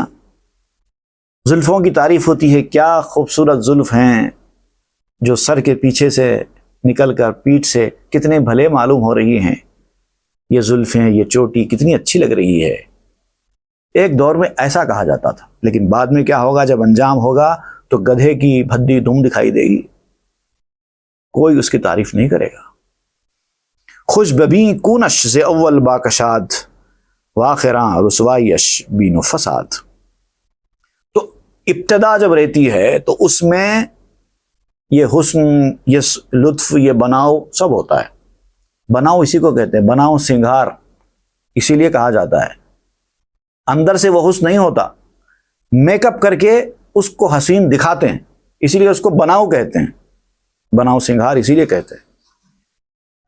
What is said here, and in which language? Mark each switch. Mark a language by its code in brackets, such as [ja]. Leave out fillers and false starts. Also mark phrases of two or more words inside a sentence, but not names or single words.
[ur] زلفوں کی تعریف ہوتی ہے، کیا خوبصورت زلف ہیں جو سر کے پیچھے سے نکل کر پیٹھ سے کتنے بھلے معلوم ہو رہی ہیں، یہ زلفیں، یہ چوٹی کتنی اچھی لگ رہی ہے۔ ایک دور میں ایسا کہا جاتا تھا، لیکن بعد میں کیا ہوگا، جب انجام ہوگا تو گدھے کی بھدی دم دکھائی دے گی، کوئی اس کی تعریف نہیں کرے گا۔ [fa] خوش ببیں کونش ز اول باکشاد، واخراں رسوائیش بین و فساد۔ [ur] تو ابتدا جب رہتی ہے تو اس میں یہ حسن، یہ لطف، یہ بناؤ سب ہوتا ہے۔ بناؤ اسی کو کہتے ہیں، بناؤ سنگھار اسی لیے کہا جاتا ہے۔ اندر سے وہ حسن نہیں ہوتا، میک اپ کر کے اس کو حسین دکھاتے ہیں، اسی لیے اس کو بناؤ کہتے ہیں، بناؤ سنگھار اسی لیے کہتے ہیں۔